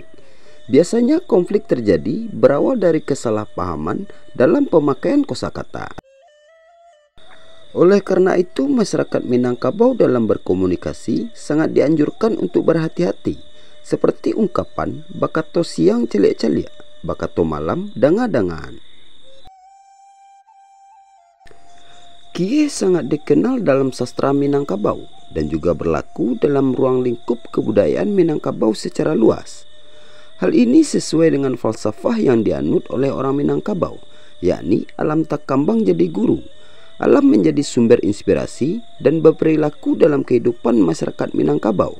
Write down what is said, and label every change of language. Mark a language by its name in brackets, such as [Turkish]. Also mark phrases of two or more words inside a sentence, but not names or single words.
[Indonesian] Biasanya konflik terjadi berawal dari kesalahpahaman dalam pemakaian kosakata. Oleh karena itu, masyarakat Minangkabau dalam berkomunikasi sangat dianjurkan untuk berhati-hati, seperti ungkapan [Minangkabau] bakato siang celik-celik, bakato malam danga-dangaan. [Indonesian] Kieh sangat dikenal dalam sastra Minangkabau dan juga berlaku dalam ruang lingkup kebudayaan Minangkabau secara luas. Hal ini sesuai dengan falsafah yang dianut oleh orang Minangkabau, yakni [Minangkabau] alam takambang jadi guru, [Indonesian] alam menjadi sumber inspirasi dan berperilaku dalam kehidupan masyarakat Minangkabau.